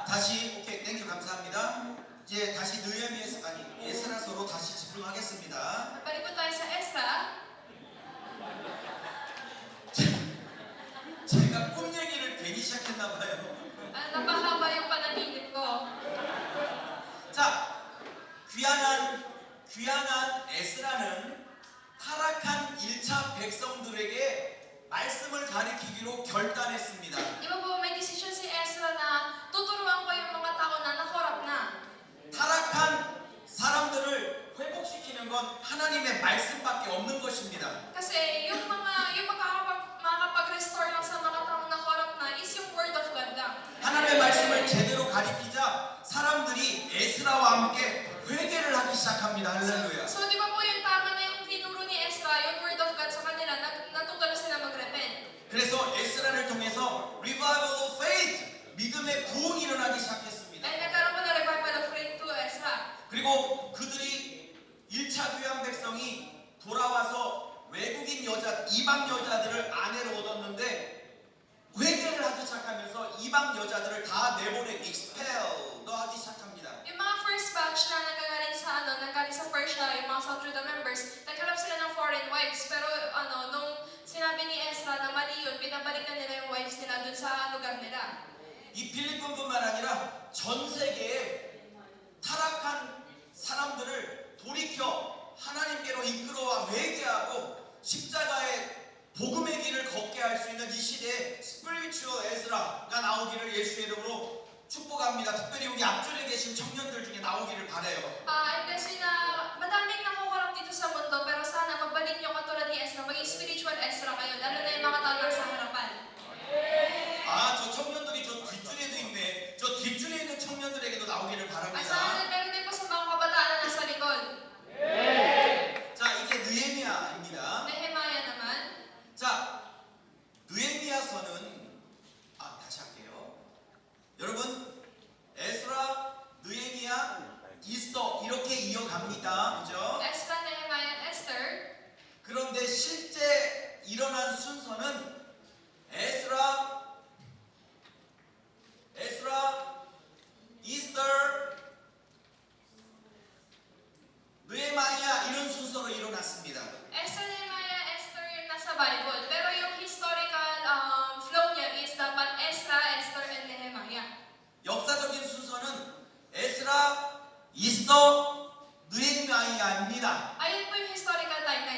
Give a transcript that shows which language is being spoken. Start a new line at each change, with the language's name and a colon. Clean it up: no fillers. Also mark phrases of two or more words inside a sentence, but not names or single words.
Korean: 다시
English: okay thank you
Korean: 감사합니다. 이제 다시 느헤미야 아니 에스라서로 다시 집중하겠습니다.
Filipino: Balik po tayo sa Ezra.
Korean: 제가 꿈 얘기를 괜히 시작했나 봐요.
Filipino: Napahaba yung panaginip ko.
Korean: 자, 귀한한 에스라는 타락한 1차 백성들에게 말씀을 가리키기로 결단했습니다.
Filipino: Di ba po may decision si Ezra na tuturuan ko yung mga tao na nakorap na.
Korean: 타락한 사람들을 회복시키는 건 하나님의 말씀밖에 없는 것입니다.
Filipino: Kasi yung makakapag-restore lang sa mga taong nakorap na is yung
English: word of God
Filipino: lang.
Korean: 하나님의 말씀을 제대로 가리키자 사람들이 에스라와 함께 회개를 하기 시작합니다. 할렐루야.
Filipino: So di ba po yung tama na yung tinuro ni Ezra, yung
English: word of God
Filipino: sa kanila, natuto na sila mag-repent.
Korean: 그래서 에스라를 통해서
English: revival of faith,
Korean: 믿음의 부흥이 일어나기 시작했습니다.
Filipino: Dahil nagkaroon po na
English: revival of faith
Filipino: to Ezra.
Korean: 그리고 그들이 1차 귀한 백성이 돌아와서 외국인 여자, 이방 여자들을 아내로 얻었는데 회개를 하기 시작하면서 이방 여자들을 다 내보내 expel 하기 시작합니다.
Filipino: Yung mga
English: first batch
Filipino: na nanggaling sa Persia, yung mga South Judah members, naghanap sila ng
English: foreign wives.
Filipino: Pero nung sinabi ni Ezra na mali yun, pinabalik na nila yung wives nila dun sa lugar nila.
Korean: 이 필리핀뿐만 아니라 전 세계에 타락한 사람들을 돌이켜 하나님께로 이끌어와 회개하고 십자가의 복음의 길을 걷게 할 수 있는 이 시대에 스피리추얼 에스라가 나오기를 예수의 이름으로 축복합니다. 특별히 여기 앞줄에 계신 청년들 중에 나오기를 바라요.
Filipino: Kasi na madaming nakukurap dito sa mundo, pero sana magbalik nyo katulad ni Ezra, maging spiritual Ezra kayo, lalo na yung mga tao nasa harapan.
Korean: 아, 저 청년들이 저 뒷줄에도 있네. 저 뒷줄에 있는 청년들에게도 나오기를
Filipino: At
Korean: 바랍니다.
Filipino: sana meron din po sa mga kabataan na nasa likod.
Korean: 자, 이제 느헤미야입니다.
Filipino: Nehemiah naman.
Korean: 자, 느헤미야서는 다시 할게요. 여러분, 에스라, 느헤미야, 이스더 이렇게 이어갑니다. 그죠?
English: Ezra, Nehemiah, and Esther.
Korean: 그런데 실제 일어난 순서는 에스라, 이스터, 느헤미야 이런 순서로 일어났습니다.
Filipino: Esther, Nehemiah, Esther yung nasa Bible. Pero yung
English: historical flow
Filipino: niya is dapat Ezra, Esther, and Nehemiah.
Korean: 역사적인 순서는 에스라, 이스더, 느헤미야입니다.
Filipino: Ayun po yung
English: historical timeline.